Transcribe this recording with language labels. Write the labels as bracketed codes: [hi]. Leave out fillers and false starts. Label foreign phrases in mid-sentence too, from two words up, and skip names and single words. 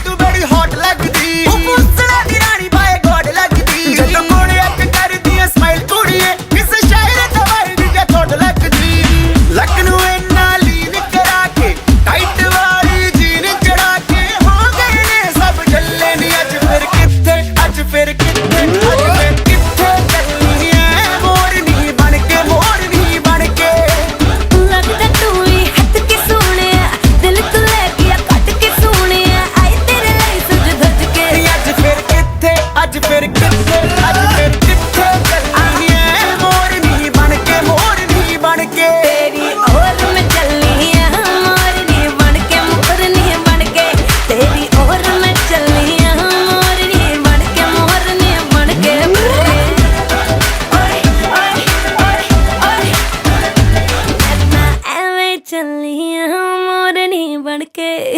[pa] ਤੂੰ ਬੜੀ ਹੌਟ ਲੱਗਦੀ ਉਹ ਪੁੱਛਣਾ ਦੀ ਰਾਣੀ [en] by God [pa] ਲੱਗਦੀ ਜਦੋਂ ਕੋਲੇ ਅੱਕ ਕਰਦੀ ਐ ਸਮਾਈਲ ਕੁੜੀਏ ਕਿਸ ਸ਼ਾਇਰ ਦਾ ਵਰਡ ਜੇ ਥੋੜ ਲੱਗਦੀ ਲੱਕ ਨੂੰ ਇੰਨਾ ਲੀਨ ਕਰਾ ਕੇ ਟਾਈਟ ਵਾਲੀ ਜੀਨ ਚੜਾ ਕੇ ਹੋ ਗਏ ਨੇ ਸਭ ਜੱਲੇ ਨੀ ਅੱਜ ਫਿਰ ਕਿੱਥੇ ਅੱਜ ਫਿਰ ਕਿੱਥੇ ਚੱਲਣੀ ਐ ਮੋਰਨੀ ਬਣ ਕੇ [hi] लगता तू ही हट के सोने दिल तू ले गया कट के सोने आई तेरे लिए सज धज के [pa] ਅੱਜ ਫਿਰ ਕਿੱਥੇ ਅੱਜ ਫਿਰ ਕਿੱਥੇ ਚੱਲਣੀ ਐ ਮੋਰਨੀ ਬਣ ਕੇ [hi] तेरी ओर में चलनी है मोरनी बन के मोरनी बन के तेरी ओर में चलनी है मोरनी बन के मोरनी बन के ओए ओए ओए ओए मैं ऐवे चलनी है मोरनी बन के